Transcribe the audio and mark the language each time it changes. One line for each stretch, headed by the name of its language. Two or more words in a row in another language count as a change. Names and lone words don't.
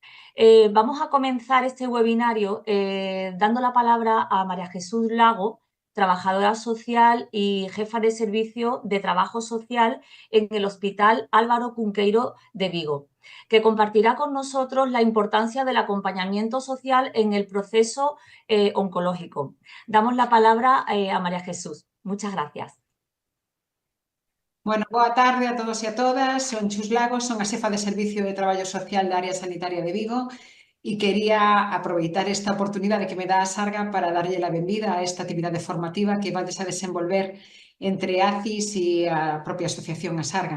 Spanish: Vamos a comenzar este webinario dando la palabra a María Jesús Lago, trabajadora social y jefa de servicio de trabajo social en el Hospital Álvaro Cunqueiro de Vigo, que compartirá con nosotros la importancia del acompañamiento social en el proceso oncológico. Damos la palabra a María Jesús. Muchas gracias.
Galician: Bueno, boa tarde a todos e a todas. Son Chus Lagos, son a xefa de Servicio de Traballo Social da Área Sanitaria de Vigo e quería aproveitar esta oportunidade que me dá a Asarga para darlle a benvida a esta actividade formativa que vades a desenvolver entre ACIS e a propia Asociación Asarga.